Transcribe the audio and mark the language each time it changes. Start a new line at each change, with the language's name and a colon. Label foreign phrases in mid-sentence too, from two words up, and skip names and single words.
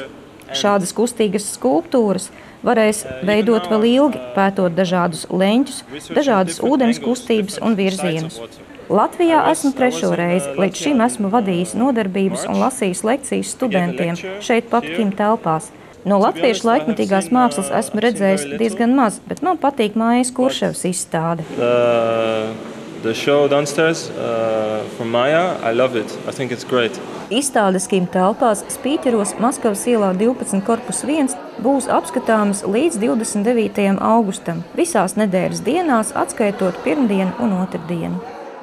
Latvian: Šādas kustīgas skulptūras varēs veidot vēl ilgi, pētot dažādus leņķus, dažādas ūdens kustības un virzienus. Latvijā esmu 3. reizi, līdz šim esmu vadījis nodarbības un lasījis lekcijas studentiem šeit pat Kim telpās. No latviešu laikmetīgās mākslas esmu redzējis diezgan maz, bet man patīk Mājas Kurševas izstāde.
English: The show downstairs from Maya, I love it. I think it's great.
Latvian: Izstādes Kim telpās Spīķeros Maskavas ielā 12 korpus 1 būs apskatāmas līdz 29. augustam, visās nedēļas dienās atskaitot pirmdienu un otrdienu.